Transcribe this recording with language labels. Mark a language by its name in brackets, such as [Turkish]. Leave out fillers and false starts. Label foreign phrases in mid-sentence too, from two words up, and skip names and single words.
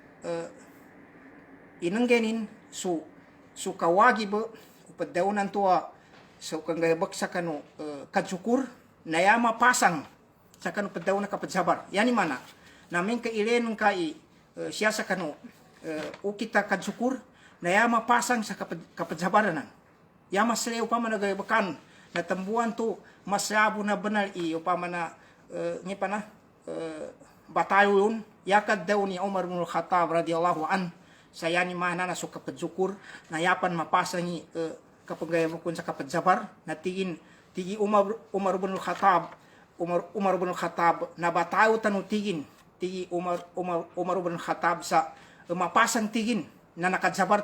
[Maranao] inanggenin su kawagib upadawnan to so kanggabak sa kanu kadsukur na yama pasang sa kanu padaw na kapadsabar yani mana namin kailen kai siya sa kanu ukita kadsukur na yama pasang sa kapadsabaran yama sila upama na gayabakan na tambuan to masyabo na banal upama na nipa na batayo yun yakad daw ni Umar bin Khattab [Arabic] رضي الله عن [Maranao] saya ni mana na so kapadsukur na yapan mapasa ni kapag gayabakon sa kapadsabar na tigi Umar bin Khattab na batayo tanu tigin tigi Umar bin Khattab sa mapasang tigin na nakadsabar